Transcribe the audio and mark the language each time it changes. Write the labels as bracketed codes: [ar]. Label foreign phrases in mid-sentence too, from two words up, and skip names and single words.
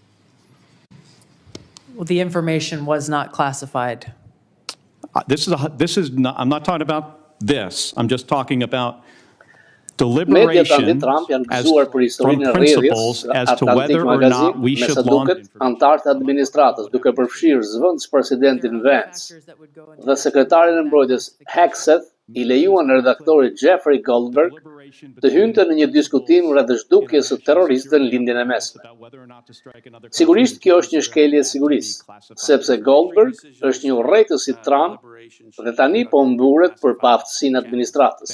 [en] Well, the information was not classified. I'm not talking about this. I'm just talking about deliberation from principles as to whether or not we should launch. [sq] Antarët e administratës, duke përfshirë zëvendës presidentin Vance dhe sekretarin e mbrojtjes Hegseth, i lejuan redaktorit Jeffrey Goldberg të hynte në një diskutim rreth zhdukjes së terroristëve në lindjen e mesme. Sigurisht kjo është një shkelje e sigurisë, sepse Goldberg është një urrëtës i Trump dhe tani po mburet për paaftësinë e administratës.